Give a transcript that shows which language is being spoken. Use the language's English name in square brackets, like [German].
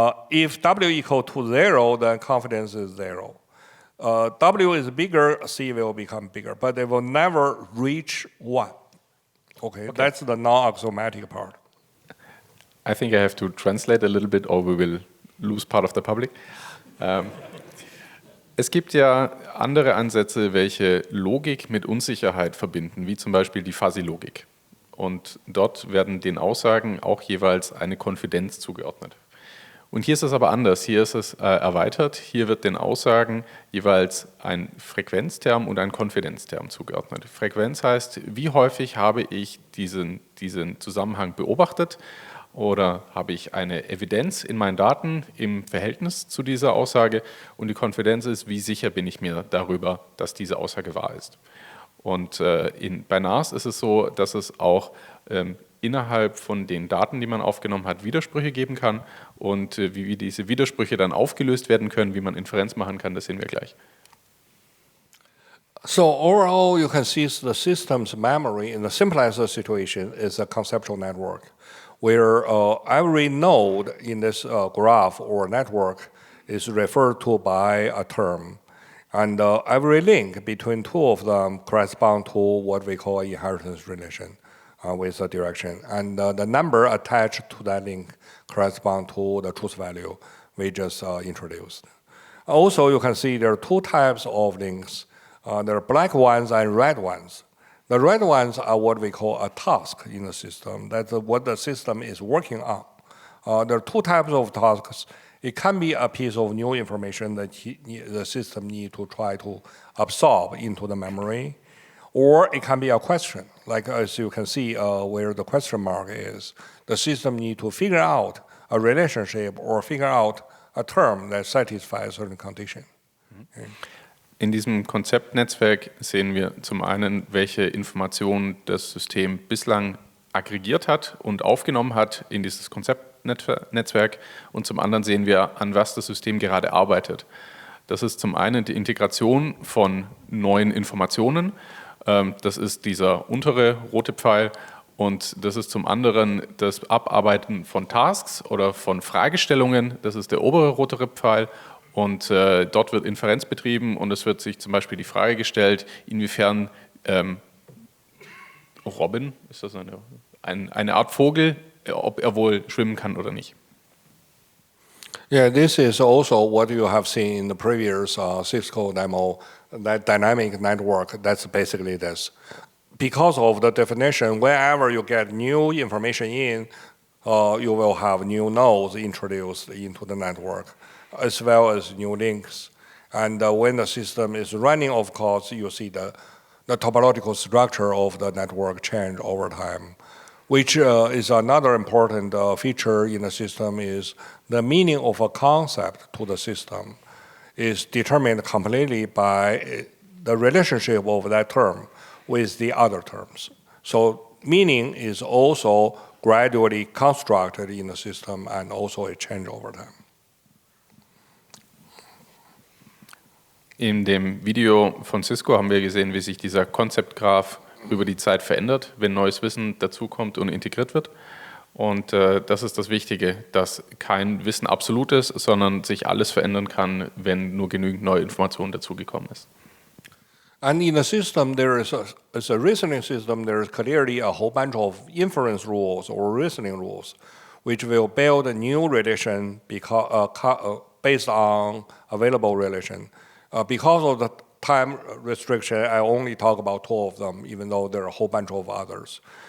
[English] If W equal to 0, then confidence is 0. W is bigger, C will become bigger, but they will never reach 1. Okay, that's the non-axiomatic part. I think I have to translate a little bit or we will lose part of the public. [German] Es gibt ja andere Ansätze, welche Logik mit Unsicherheit verbinden, wie zum Beispiel die Fuzzy-Logik. Und dort werden den Aussagen auch jeweils eine Konfidenz zugeordnet. Und hier ist es aber anders, hier ist es erweitert, hier wird den Aussagen jeweils ein Frequenzterm und ein Konfidenzterm zugeordnet. Frequenz heißt, wie häufig habe ich diesen Zusammenhang beobachtet oder habe ich eine Evidenz in meinen Daten im Verhältnis zu dieser Aussage und die Konfidenz ist, wie sicher bin ich mir darüber, dass diese Aussage wahr ist. Und bei NAS ist es so, dass es auch innerhalb von den Daten, die man aufgenommen hat, Widersprüche geben kann. Und wie diese Widersprüche dann aufgelöst werden können, wie man Inferenz machen kann, das sehen wir gleich. [English] So overall, you can see the system's memory in the simplest situation is a conceptual network, where every node in this graph or network is referred to by a term. And every link between two of them correspond to what we call inheritance relation. With a direction. And the number attached to that link correspond to the truth value we just introduced. Also, you can see there are two types of links. There are black ones and red ones. The red ones are what we call a task in the system. That's what the system is working on. There are two types of tasks. It can be a piece of new information that the system needs to try to absorb into the memory. Or it can be a question, like as you can see where the question mark is. The system needs to figure out a relationship or figure out a term that satisfies a certain condition. Okay. [German] In diesem Konzeptnetzwerk sehen wir zum einen, welche Informationen das System bislang aggregiert hat und aufgenommen hat in dieses Konzeptnetzwerk und zum anderen sehen wir, an was das System gerade arbeitet. Das ist zum einen die Integration von neuen Informationen. Das ist dieser untere rote Pfeil und das ist zum anderen das Abarbeiten von Tasks oder von Fragestellungen. Das ist der obere rote Pfeil und dort wird Inferenz betrieben und es wird sich zum Beispiel die Frage gestellt, inwiefern Robin, ist das eine Art Vogel, ob er wohl schwimmen kann oder nicht. [English] Yeah, this is also what you have seen in the previous Cisco demo, that dynamic network, that's basically this. Because of the definition, whenever you get new information in, you will have new nodes introduced into the network, as well as new links. And when the system is running, of course, you see the topological structure of the network change over time. Which is another important feature in the system is the meaning of a concept to the system is determined completely by the relationship of that term with the other terms. So meaning is also gradually constructed in the system and also a change over time. [German] In dem Video von Cisco haben wir gesehen, wie sich dieser Konzeptgraph über die Zeit verändert, wenn neues Wissen dazukommt und integriert wird. Und das ist das Wichtige, dass kein Wissen absolut ist, sondern sich alles verändern kann, wenn nur genügend neue Informationen dazugekommen ist. [English] And in the system, there is as a reasoning system, there is clearly a whole bunch of inference rules or reasoning rules, which will build a new relation based on available relation. Because of time restriction, I only talk about 2 of them, even though there are a whole bunch of others.